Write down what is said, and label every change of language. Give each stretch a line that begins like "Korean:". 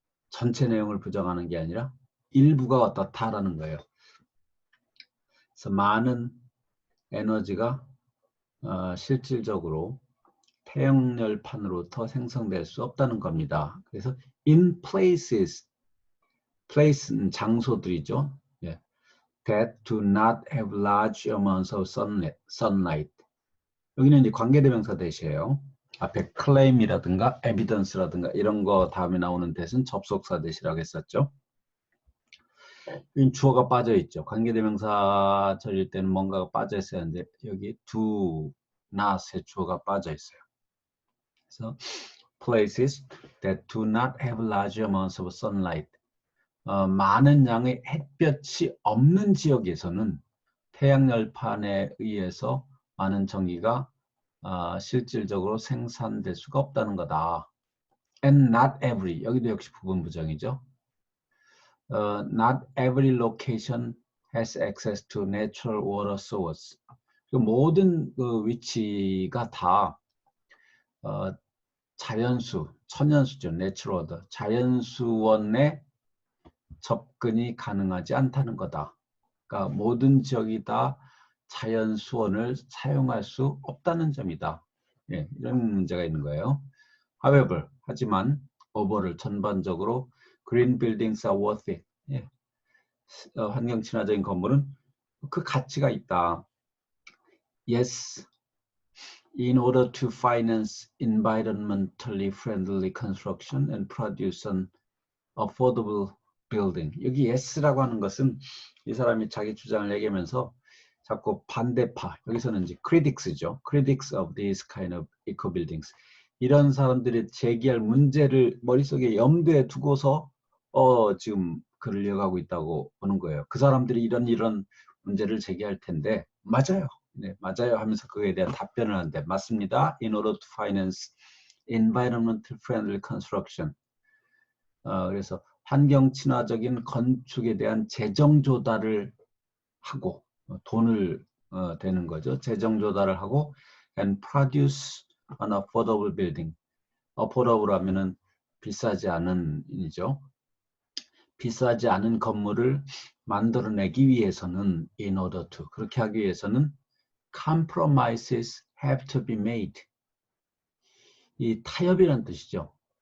Korean: 전체 내용을 부정하는 게 아니라 일부가 어떻다라는 거예요. 그래서 많은 에너지가 실질적으로 태양열판으로부터 생성될 수 없다는 겁니다. 그래서
English: in places,
Korean: place는 장소들이죠. 예.
English: that do not have large amounts of sunlight.
Korean: 여기는 이제 관계대명사 대시예요. 앞에 claim이라든가 evidence라든가 이런 거 다음에 나오는 대신 접속사 대시라고 했었죠. 주어가 빠져 있죠. 관계대명사 절일 때는 뭔가가 빠져 있어야 하는데 여기 do not의 주어가 빠져 있어요.
English: 그래서 places that do not have large amounts of sunlight.
Korean: 많은 양의 햇볕이 없는 지역에서는 태양열판에 의해서 많은 전기가 실질적으로 생산될 수가 없다는 거다.
English: And not every,
Korean: 여기도 역시 부분 부정이죠.
English: Not every location has access to natural water source.
Korean: 모든 그 위치가 다 자연수, 천연수죠. natural water, 자연수원에 접근이 가능하지 않다는 거다. 그러니까 모든 지역이 다 자연수원을 사용할 수 없다는 점이다. 예, 이런 문제가 있는 거예요.
English: However,
Korean: 하지만
English: overall
Korean: 전반적으로
English: green buildings are worth it.
Korean: 예, 환경 친화적인 건물은 그 가치가 있다.
English: Yes, in order to finance environmentally friendly construction and produce an affordable building.
Korean: 여기 yes라고 하는 것은 이 사람이 자기 주장을 얘기하면서 자꾸 반대파, 여기서는 이제 critics죠.
English: critics of these kind of eco buildings.
Korean: 이런 사람들이 제기할 문제를 머릿속에 염두에 두고서 지금 글을 이어가고 있다고 보는 거예요. 그 사람들이 이런 문제를 제기할 텐데 맞아요. 네, 맞아요 하면서 그거에 대한 답변을 하는데 맞습니다.
English: In order to finance environmental friendly construction.
Korean: 그래서 환경 친화적인 건축에 대한 재정 조달을 하고 돈을 되는 거죠. 재정 조달을 하고
English: and produce an affordable building.
Korean: affordable 하면은 비싸지 않은 이죠. 비싸지 않은 건물을 만들어내기 위해서는 in order to 그렇게 하기 위해서는
English: compromises have to be made.
Korean: 이 타협이라는 뜻이죠.